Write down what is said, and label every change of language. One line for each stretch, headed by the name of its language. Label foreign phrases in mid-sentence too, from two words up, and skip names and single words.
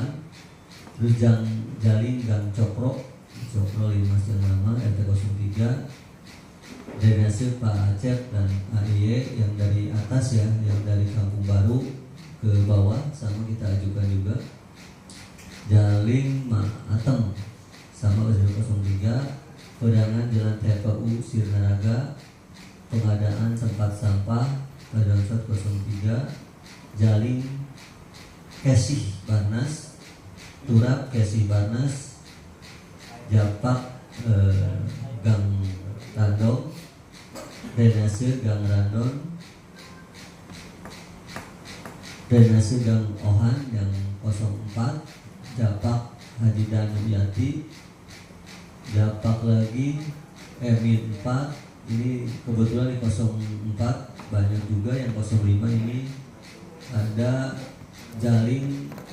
Indonesian: Terus jaling gang Cokro 5 yang lama RT 03, drainase Pak Acep dan AIE yang dari atas ya, yang dari Kampung Baru ke bawah sama kita ajukan juga. Jaling Atem sama 03, pedangan Jalan TPU Sirnaraga, pengadaan tempat sampah pada 03, jaling Kesih Barnas, turap Kesih Barnas, japak gang Randong, drainase gang Randon, drainase gang Ohan yang 04, japak Haji Danuyati, japak lagi Emin 4, ini kebetulan di 04 banyak juga, yang 05 ini ada jaling